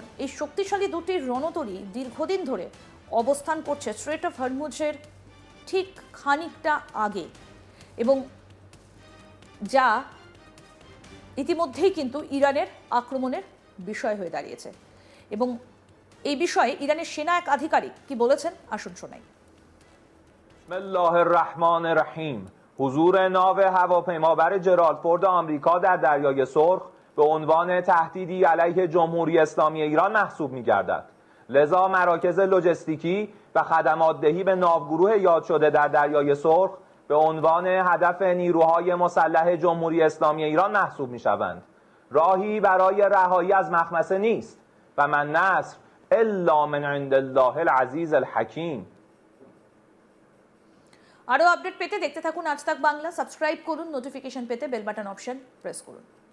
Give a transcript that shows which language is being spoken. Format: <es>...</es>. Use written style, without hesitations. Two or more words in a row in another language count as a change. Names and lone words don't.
<bn>এই শক্তিশালী দুটি রণতরী দীর্ঘদিন ধরে অবস্থান করছে স্ট্রেট অফ হরমুজের ঠিক খানিকটা আগে, এবং যা ইতিমধ্যেই কিন্তু ইরানের আক্রমণের বিষয় হয়ে দাঁড়িয়েছে। এবং এই বিষয়ে ইরানের সেনা এক আধিকারিক কি বলেছেন আসুন শোনাই।</bn> <ar>بسم الله الرحمن الرحیم.</ar> <fa>حضور ناو هواپیمابر جرالد فورد آمریکا در دریای سرخ به عنوان تهدیدی علیه جمهوری اسلامی ایران محسوب می‌گردد. لذا مراکز لوجستیکی و خدمات دهی به ناوگروه یاد شده در دریای سرخ به عنوان هدف نیروهای مسلح جمهوری اسلامی ایران محسوب می‌شوند. راهی برای رهایی از مخمسه نیست</fa> <ar>و من نصر الا من عند الله العزیز الحکیم.</ar> <bn>আরও আপডেট পেতে দেখতে থাকুন আজ তাক বাংলা। সাবস্ক্রাইব করুন, নোটিফিকেশন পেতে</bn> <en>bell button option press</en> <bn>করুন।</bn>